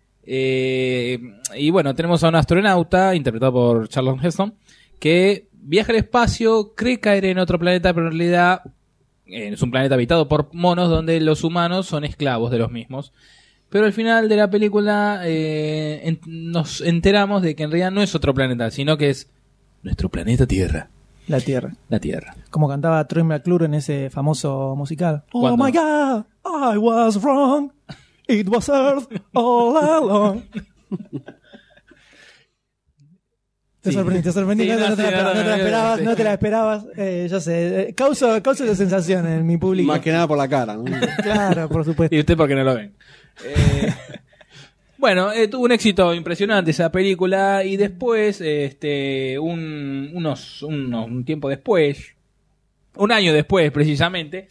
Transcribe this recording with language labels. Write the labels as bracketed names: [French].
[Spanish] Y bueno, tenemos a un astronauta, interpretado por Charlton Heston, que viaja al espacio, cree caer en otro planeta, pero en realidad es un planeta habitado por monos donde los humanos son esclavos de los mismos. Pero al final de la película nos enteramos de que en realidad no es otro planeta, sino que es nuestro planeta Tierra. La Tierra. Como cantaba Troy McClure en ese famoso musical. ¿Cuándo? [English] Oh my God, I was wrong, it was Earth all along. [Spanish] Te sorprendí, no te la esperabas, ya sé, causo esa sensación en mi público. Más que nada por la cara, ¿no? Claro, por supuesto. Y usted porque no lo ven. Tuvo un éxito impresionante esa película y después, un tiempo después, un año después precisamente.